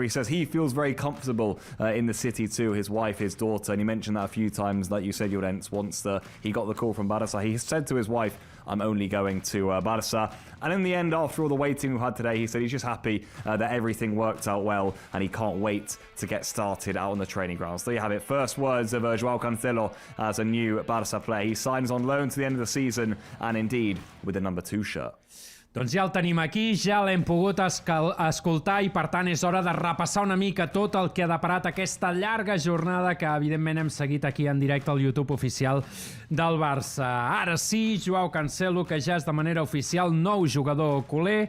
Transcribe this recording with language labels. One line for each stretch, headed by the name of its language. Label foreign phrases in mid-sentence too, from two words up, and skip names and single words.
English: He says he feels very comfortable in the city too, his wife, his daughter, and he mentioned that a few times, like you said, Llorens, once he got the call from Barça, he said to his wife, I'm only going to Barça. And in the end, after all the waiting we've had today, he said he's just happy that everything worked out well and he can't wait to get started out on the training grounds. There you have it. First words of Joao Cancelo as a new Barça player. He signs on loan to the end of the season and indeed with the number 2 shirt.
Catalan: Doncs ja el tenim aquí, ja l'hem pogut escoltar i per tant és hora de repassar una mica tot el que ha deparat aquesta llarga jornada que evidentment hem seguit aquí en directe al YouTube oficial del Barça. Ara sí, Joao Cancelo, que ja és de manera oficial nou jugador culer.